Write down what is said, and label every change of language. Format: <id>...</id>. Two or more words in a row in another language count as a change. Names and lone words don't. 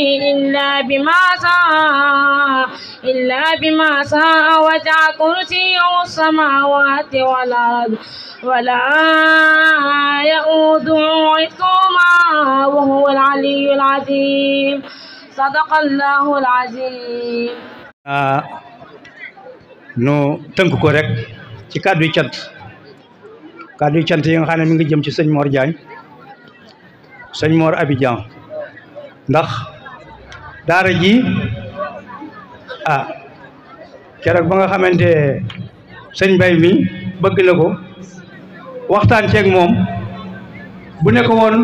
<ar>إلا بما شاء وسع كرسيه السماوات والأرض ولا يؤوده حفظهما وهو العلي العظيم صدق الله العظيم.</ar> <wo>nu tënk ko rek ci kàddu yi cant yi nga xam ne mi ngi jëm ci sëñ Mor Diagne sëñ Mor Abidjan ndax daara ji keroog ba nga xamante sëñ Mbay mi bëgg na ko waxtaan ceeg moom bu ne ko</wo>